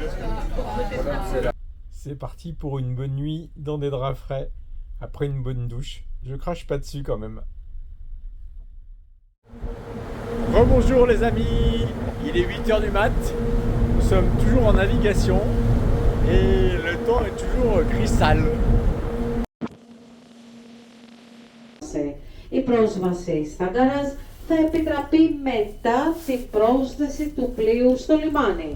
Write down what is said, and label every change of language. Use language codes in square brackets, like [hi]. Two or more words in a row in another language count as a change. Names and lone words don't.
[fr] C'est parti pour une bonne nuit dans des draps frais, après une bonne douche. Je crache pas dessus quand même. Rebonjour les amis, il est 8 h du mat. Nous sommes toujours en navigation et le temps est toujours gris sale. [el] Η πρόσβαση στα γκαράζ θα επιτραπεί μετά την πρόσθεση του πλοίου στο λιμάνι.